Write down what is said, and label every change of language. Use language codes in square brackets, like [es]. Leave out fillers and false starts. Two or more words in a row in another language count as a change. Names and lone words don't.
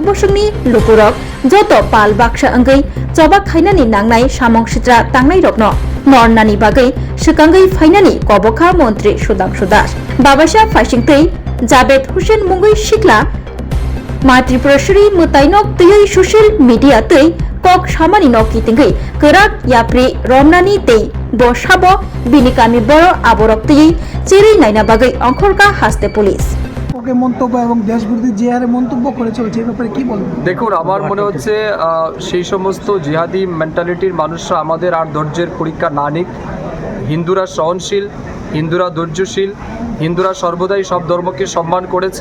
[trp] bosungni lukurok joto pal baksa angai chobak khainani nangnai samong sitra tangnai rokno nornani bagai sukangai phainani kobokha Montri Sudhanshu Das babasa faisingtei Jabed Hussein Mungoi Shikla Matriprashuri Mutainok tei [en] social media [trp] tei kok samani noki tingui kerak yapri romnani tei bo sabo binikami boro aborok tei cheri naina bagai অংখরকা হাসতে পুলিশ [bn] ওকে মন্তব্য এবং দেশবিরোধী যে হারে মন্তব্য করে চলছে এই ব্যাপারে কি বলবেন? দেখুন, আমার মনে হচ্ছে সেই সমস্ত জিহাদি মেন্টালিটির মানুষরা আমাদের আর ধৈর্যের পরীক্ষা না নিক। হিন্দুরা সহনশীল, হিন্দুরা ধৈর্যশীল, হিন্দুরা সর্বদাই সব ধর্মকে সম্মান করেছে।